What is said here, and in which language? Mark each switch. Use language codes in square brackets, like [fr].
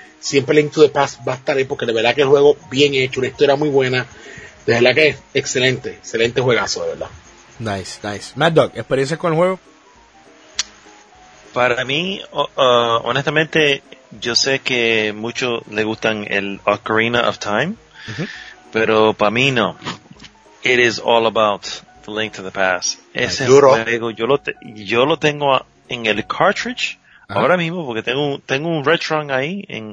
[es] Siempre Link to the Past va a estar ahí, porque de verdad que el juego bien hecho, una historia muy buena, de verdad que es excelente, excelente juegazo, de verdad. Nice. Mad Dog, ¿experiencias con el juego? Para mí, honestamente, yo sé que muchos le gustan el Ocarina of Time, pero para mí no. [en] It is all about The Link to the Past. [es] Ese juego, yo lo tengo en el cartridge ahora mismo, porque tengo un Retron ahí.